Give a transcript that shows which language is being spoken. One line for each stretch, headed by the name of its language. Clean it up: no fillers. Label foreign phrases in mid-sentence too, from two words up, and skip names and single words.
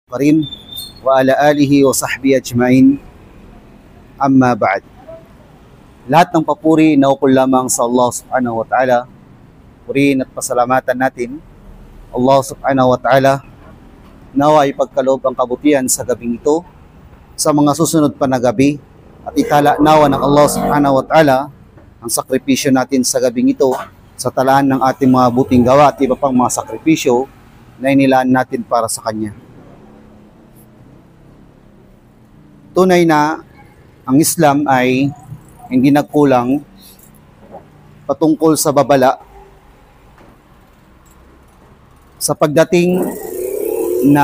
Arabic: كريم وعلى آله وصحبه أجمعين أما بعد.
Filipino: Lahat ng papuri naukol lamang sa Allah
Arabic: سبحانه وتعالى.
Filipino: Purihin at pasalamatan natin Allah
Arabic: سبحانه وتعالى,
Filipino: nawa ipagkaloob ang kabutihan sa gabing ito sa mga susunod pa na gabi, at itala nawa ng Allah
Arabic: سبحانه وتعالى
Filipino: ang sakripisyo natin sa gabing ito sa talaan ng ating mga buting gawa at iba pang mga sakripisyo na inilaan natin para sa Kanya. Tunay na ang Islam ay hindi nagkulang patungkol sa babala sa pagdating ng